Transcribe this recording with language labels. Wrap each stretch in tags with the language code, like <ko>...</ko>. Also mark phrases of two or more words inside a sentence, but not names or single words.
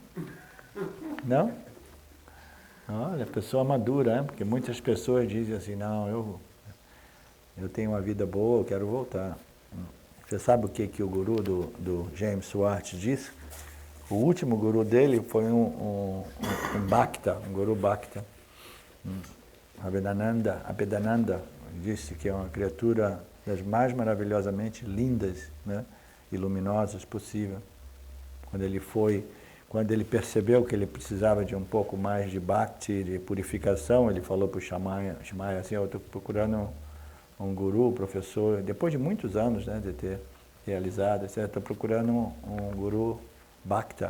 <pt>Não? Olha, pessoa madura, né? Porque muitas pessoas dizem assim, não, eu tenho uma vida boa, eu quero voltar. Você sabe o que o guru do James Swartz disse? O último guru dele foi um Bhakta, um guru Bhakta. Abhedananda disse que é uma criatura das mais maravilhosamente lindas, né, e luminosas possível. Quando ele percebeu que ele precisava de um pouco mais de bhakti, de purificação, ele falou para o Shamaya assim, eu estou procurando um guru, professor, depois de muitos anos, né, de ter realizado, estou procurando um guru bhakta.</pt>